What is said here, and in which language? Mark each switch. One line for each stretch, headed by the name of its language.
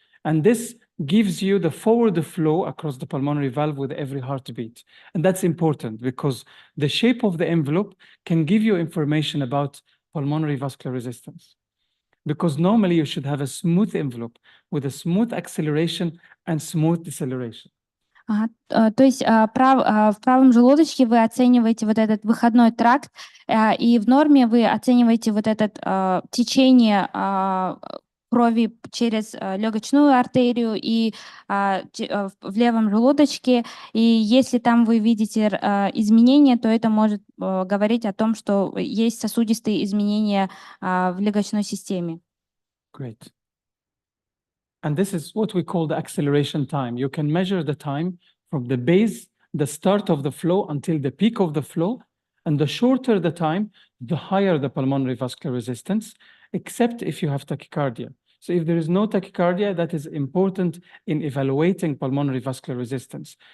English: And this gives you the forward flow across the pulmonary valve with every heartbeat. And that's important because the shape of the envelope can give you information about pulmonary vascular resistance. Because normally you should have a smooth envelope with a smooth acceleration and smooth deceleration.
Russian: То есть в правом желудочке вы оцениваете вот этот выходной тракт, и в норме вы оцениваете вот это течение крови через легочную артерию и в левом желудочке. И если там вы видите изменения, то это может говорить о том, что есть сосудистые изменения в легочной системе.
English: Great. And this is what we call the acceleration time. You can measure the time from the base, the start of the flow until the peak of the flow. And the shorter the time, the higher the pulmonary vascular resistance, except if you have tachycardia. So if there is no tachycardia, that is important in evaluating pulmonary vascular resistance.